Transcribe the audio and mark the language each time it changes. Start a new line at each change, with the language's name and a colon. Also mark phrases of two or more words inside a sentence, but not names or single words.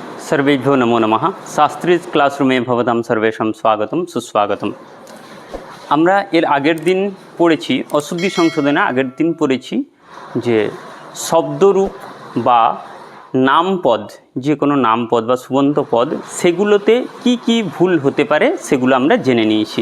Sanskrit: सर्वेभ्यो नमो नमः। शास्त्रीय क्लासरूमे भवतां सर्वेषां स्वागतम सुस्वागतम।
Bangla: আমরা এর আগের দিন পড়েছি অশুদ্ধি সংশোধনে আগের দিন পড়েছি যে শব্দরূপ বা নামপদ, যে কোনো নামপদ বা সুবন্ত পদ, সেগুলোতে কি কি ভুল হতে পারে সেগুলো আমরা জেনে নিয়েছি।